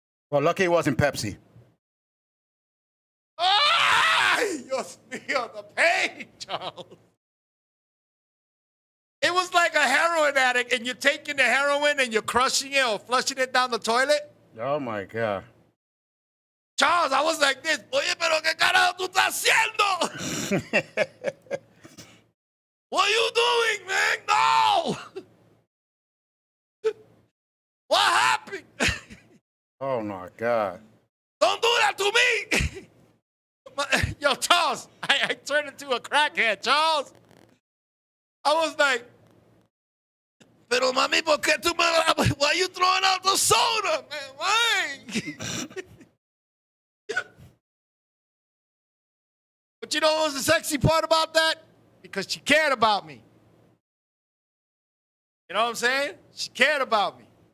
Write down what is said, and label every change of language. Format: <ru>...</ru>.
<en>Well, lucky it wasn't Pepsi. Ah! You'll feel the pain, Charles. It was like a heroin addict, and you're taking the heroin and you're crushing it or flushing it down the toilet. Oh, my God. Charles, I was like this.</en> <es>Oye, pero qué carajo tú estás haciendo?</es> <en>What are you doing, man? No! What happened? Oh, my God. Don't do that to me! Yo, Charles, I turned into a crackhead, Charles. I was like,</en> <es>pero mami, ¿por qué tú me...</es> <en>Why are you throwing out the soda, man? Why? But you know what was the sexy part about that? Because she cared about me. You know what I'm saying? She cared about me.</en>